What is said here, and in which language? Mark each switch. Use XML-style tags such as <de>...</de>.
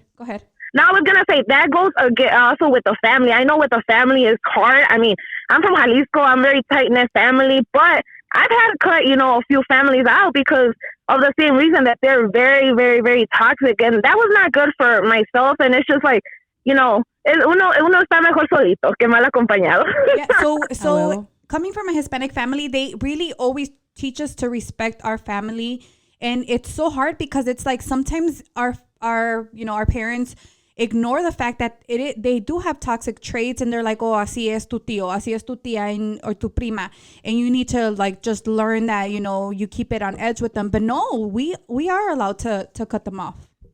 <en>Go ahead. No, I was gonna say that goes also with the family. I know with the family is hard. I mean, I'm from Jalisco. I'm very tight knit family, but I've had to cut a few families out because of the same reason that they're very, very, very toxic, and that was not good for myself. And it's just like</en> <es>uno está mejor solito que mal acompañado.</es> <en>Yeah. So. Coming from a Hispanic family, they really always teach us to respect our family. And it's so hard because it's like sometimes our parents, ignore the fact that they do have toxic traits, and they're like, oh,</en> <es>así es tu tío, así es tu tía,</es> <en>or</en> <es>tu prima,</es> <en>and you need to like just learn that, you know, you keep it on edge with them. But no, we are allowed to cut them off.</en>